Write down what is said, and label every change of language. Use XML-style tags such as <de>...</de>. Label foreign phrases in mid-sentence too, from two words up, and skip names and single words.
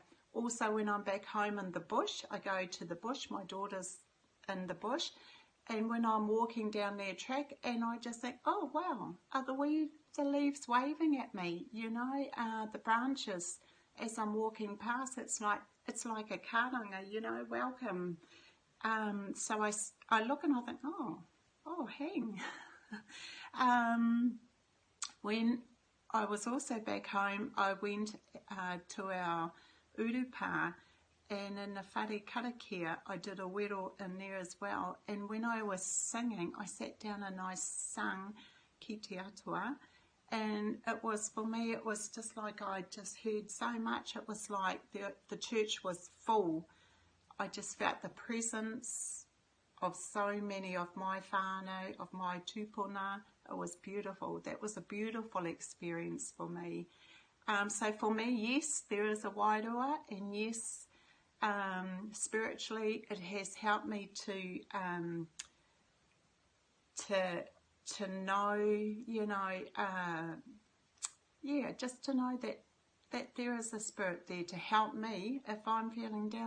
<en>Also, when I'm back home in the bush, I go to the bush, my daughter's in the bush, and when I'm walking down their track, and I just think, oh wow, are the leaves waving at me, you know, the branches as I'm walking past, it's like a karanga, you know, welcome. So I look and I think, oh, hang. When I was also back home, I went to our urupa, and in the</en> <mi>whare karakia,</mi> <en>I did a wero in there as well. And when I was singing, I sat down and I sung</en> <mi>ki te atua.</mi> <en>And it was, for me, it was just like I just heard so much. It was like the church was full. I just felt the presence of so many of my whānau, of my tūpuna. It was beautiful. That was a beautiful experience for me. So for me, yes, there is a wairua, and yes, spiritually, it has helped me to know, you know, yeah, just to know that there is a spirit there to help me if I'm feeling down.</en>